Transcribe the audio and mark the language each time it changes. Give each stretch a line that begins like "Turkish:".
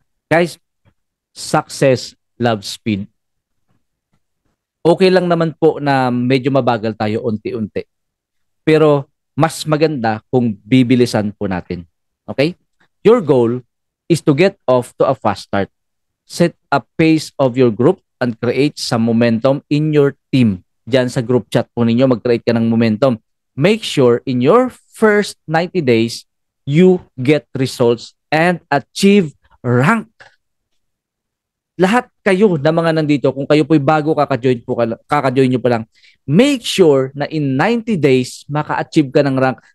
English: Guys, success loves speed.
Filipino: Okay lang naman po na medyo mabagal tayo unti-unti. Pero mas maganda kung bibilisan po natin. Okay?
English: Your goal is to get off to a fast start. Set a pace of your group and create some momentum in your team.
Filipino: Diyan sa group chat po ninyo, mag-create ka ng momentum.
English: Make sure in your first 90 days, you get results and achieve rank.
Filipino: Lahat kayo na mga nandito, kung kayo po'y bago kaka-join nyo pa lang, make sure na in 90 days, maka-achieve ka ng rank.